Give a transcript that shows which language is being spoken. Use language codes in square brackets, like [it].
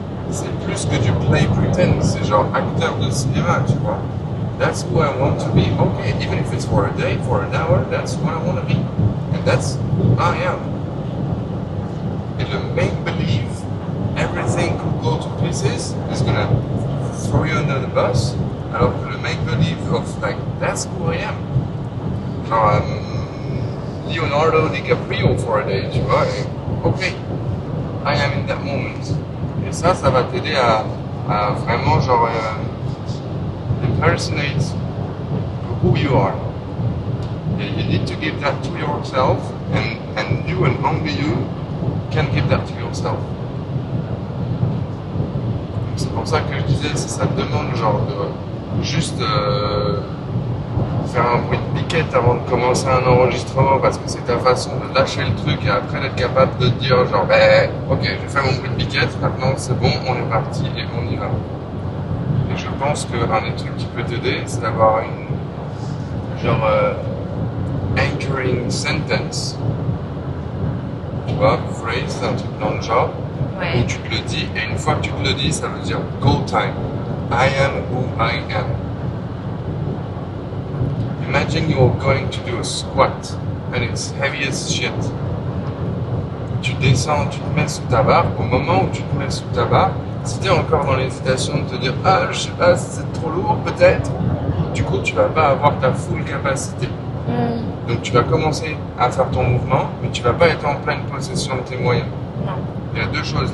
[fr] C'est plus que du [en] play pretend, [fr] c'est genre acteur de cinéma, tu vois. [en] That's who I want to be. Okay, even if it's for a day, for an hour, that's what I want to be. And that's who I am. And the make-believe, everything could go to pieces, is gonna throw you under the bus. [fr] Alors que le [en] make-believe of, like, that's who I am. Genre, Leonardo DiCaprio for a day, [fr] tu vois. [en] Et, okay, I am in that moment. [fr] Et ça va t'aider à vraiment, genre, [en] impersonate who you are. You need to give that to yourself, and you and only you can give that to yourself. [fr] C'est pour ça que je disais, si ça te demande genre de juste faire un bruit de piquette avant de commencer un enregistrement parce que c'est ta façon de lâcher le truc et après d'être capable de te dire genre ok, j'ai fait mon bruit de piquette, maintenant c'est bon, on est parti et on y va. Et je pense qu'un des trucs qui peut t'aider, c'est d'avoir une genre [en] anchoring sentence, [fr] tu vois, phrase, un truc dans le genre, où tu te le dis, et une fois que tu te le dis, ça veut dire [en] go time. I am who I am. Imagine you're going to do a squat, and it's heavy as shit. [fr] Tu descends, tu te mets sous ta barre, au moment où tu te mets sous ta barre, si tu es encore dans l'hésitation de te dire « Ah, je sais pas, c'est trop lourd peut-être », du coup, tu vas pas avoir ta full capacité. Donc, tu vas commencer à faire ton mouvement, mais tu vas pas être en pleine possession de tes moyens. Il y a deux choses.